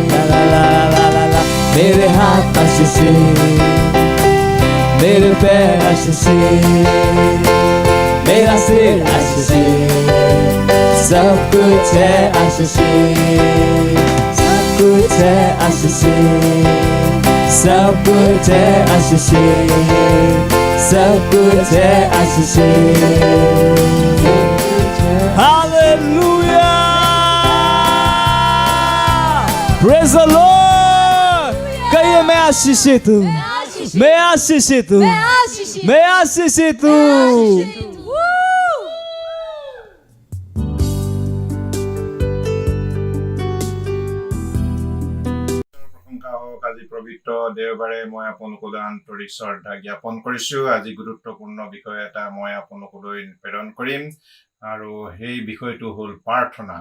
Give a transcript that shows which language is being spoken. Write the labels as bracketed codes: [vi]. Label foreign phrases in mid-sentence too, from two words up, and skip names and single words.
[hi] ला ला ला ला ला ला, मेरे हाथ आशीषित, मेरे पैर आशीषित, मेरा सिर आशीषित, सब कुछ है आशीषित, सब कुछ है आशीषित, सब कुछ है आशीषित, सब कुछ है आशीषित। हालेलुया, [en] Praise the Lord. [hi] कहिए मैं आशीषित हूँ, मैं आशीषित हूँ, मैं आशीषित हूँ। [as] আজি পবিত্ৰ দেওবাৰে মই আপোনালোকলৈ আন্তৰিক শ্ৰদ্ধা জ্ঞাপন কৰিছোঁ। আজি গুৰুত্বপূৰ্ণ বিষয় এটা মই আপোনালোকলৈ প্ৰেৰণ কৰিম, আৰু সেই বিষয়টো হ'ল প্ৰাৰ্থনা।